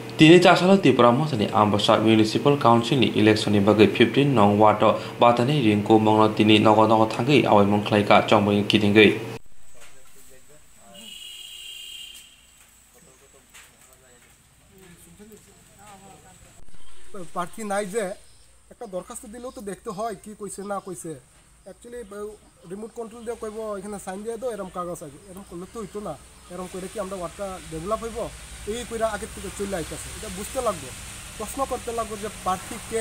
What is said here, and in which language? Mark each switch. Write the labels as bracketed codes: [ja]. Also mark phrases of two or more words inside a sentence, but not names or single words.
[trp] Tini tasalo Tripura Mosani Ambasa Municipal Council ni election ni bagai 15 nong wato batani ringko mongno tini nogo thangai awai mong khlaika chongbai kidingai [bn] প্রার্থী নাই যে একটা দরখাস্ত দিলেও তো দেখতে হয় কি কইছে না কইছে অ্যাকচুয়ালি [en] remote control [bn] দিয়ে কইব এখানে সাইন দিয়ে দাও এরকম কাগজ আছে এরকম করলে তো হইতো না এরকম করে কি আমরা ওয়ার্ডটা ডেভেলপ হইব এই কইরা আগের থেকে চলে আইতেছে এটা বুঝতে লাগবে প্রশ্ন করতে লাগবে যে প্রার্থী কে